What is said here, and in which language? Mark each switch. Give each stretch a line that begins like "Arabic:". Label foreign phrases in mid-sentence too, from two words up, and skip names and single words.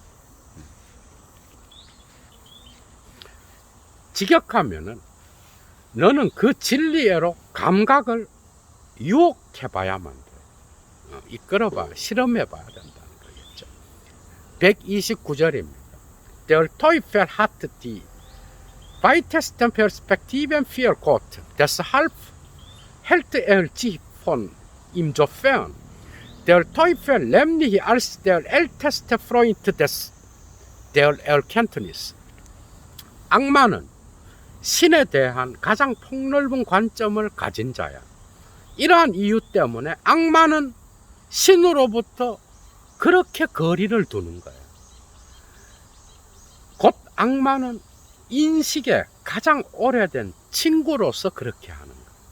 Korean: 직역하면은 너는 그 진리애로 감각을 유혹해봐야만 돼. 이끌어봐, 실험해봐야 된다는 거겠죠. 129절입니다.
German: Der Teufel hat die weitesten Perspektiven für Gott. Deshalb hält sich von ihm so fern. Der Teufel nämlich als der älteste Freund der Erkenntnis.
Korean: 악마는 신에 대한 가장 폭넓은 관점을 가진 자야. 이러한 이유 때문에 악마는 신으로부터 그렇게 거리를 두는 거야. 곧 악마는 인식의 가장 오래된 친구로서 그렇게 하는 거야.